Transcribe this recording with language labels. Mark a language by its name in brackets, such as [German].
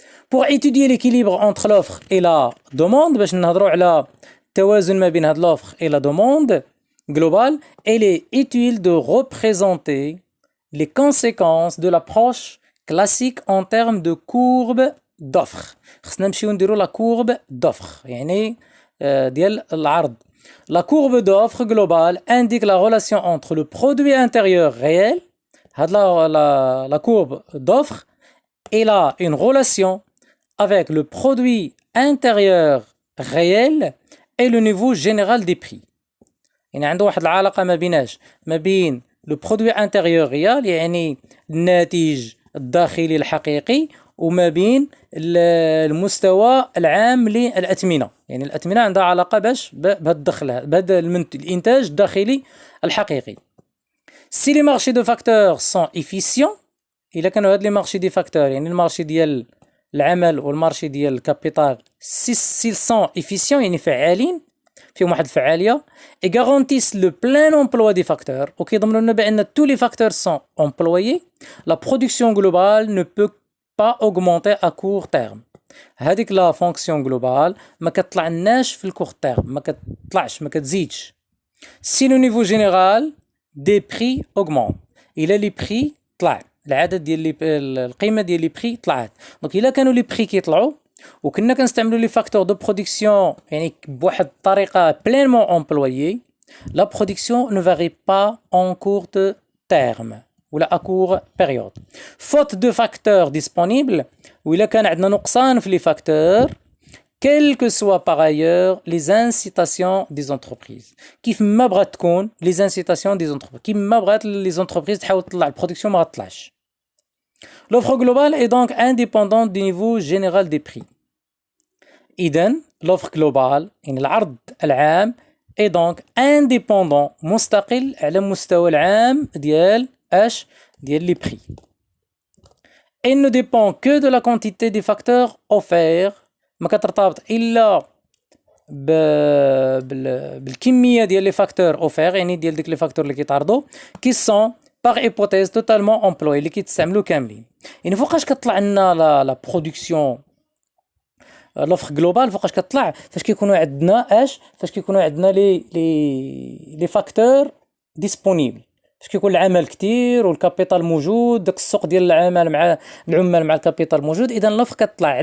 [French] Pour étudier l'équilibre entre l'offre et la demande، [Arabic] باش نهضروا على التوازن ما بين هاد [French] l'offre et la demande globale، il est utile de représenter les conséquences de l'approche classique en termes de courbe d'offre. [Arabic] خصنا نمشيو نديرو [French] la courbe d'offre، [Arabic] يعني ديال العرض. [French] La courbe d'offre globale indique la relation entre le produit intérieur réel. هاد la courbe d'offre il a une relation avec le produit intérieur réel et le niveau général des prix. [Arabic] يعني عنده واحد العلاقة ما بين [French] لو برودوي انتيريور ريال [Arabic] يعني الناتج الداخلي الحقيقي وما بين المستوى العام للأثمنة. يعني الأثمنة عندها علاقة بهذا الدخل بهذا الإنتاج الداخلي الحقيقي. [French] Si les marchés de facteurs sont efficients, [Arabic] إلا كانوا هاد لي مارشي دي فاكتور يعني المارشي ديال العمل والمارشي ديال الكابيتال [French] s'ils sont efficients [Arabic] يعني فعالين فيهم واحد الفعالية [French] et garantissent le plein emploi des facteurs [Arabic] وكيضمنوا لنا بأن [French] tous les facteurs sont employés, la production globale ne peut pas augmenter à court terme. [Arabic] هذيك [French] لا فونكسيون جلوبال [Arabic] ما كتطلعناش في الكور تيرم، ما كتطلعش ما كتزيدش. [French] si le niveau général des prix augmente [Arabic] إلا لي بري طلع العدد ديال القيمه ديال لي بري طلعت، دونك الا كانوا لي بري كيطلعوا وكنا كنستعملوا لي فاكتور دو برودكسيون يعني بواحد الطريقه بلينمون امبلويي، لا برودكسيون [French] ne varie pas en court terme [Arabic] ولا [French] à court période. faute de facteurs disponibles [Arabic] وإلا كان عندنا نقصان في لي فاكتور [French] quelles que soient par ailleurs les incitations des entreprises. [Arabic] كيف ما بغات تكون [French] les incitations des entreprises، [Arabic] كيف ما بغات [French] les entreprises [Arabic] تحاول تطلع البرودكسيون ما غتطلعش. [French] L'offre globale est donc indépendante du niveau général des prix. [Arabic] إذن [French] l'offre globale [Arabic] يعني العرض العام [French] est donc indépendant [Arabic] مستقل على مستوى العام ديال ديال [French] les prix. Il ne dépend que de la quantité des facteurs offerts، [Arabic] ما كترتبط إلا بالكمية ديال [French] les facteurs offerts [Arabic] يعني ديال ديك [French] les facteurs [Arabic] اللي كيتعرضوا [French] qui sont par hypothèse totalement employés [Arabic] اللي كيتستعملوا كاملين. يعني فوقاش كتطلع لنا [French] لا برودكسيون لوفر جلوبال [Arabic] فوقاش كتطلع فاش كيكونوا عندنا فاش كيكونوا عندنا [French] لي فاكتور ديسپونيبل، [Arabic] فاش كيكون العمل كتير والكابيتال موجود، داك السوق ديال العمل مع العمال مع الكابيتال موجود، اذا لوفر كتطلع.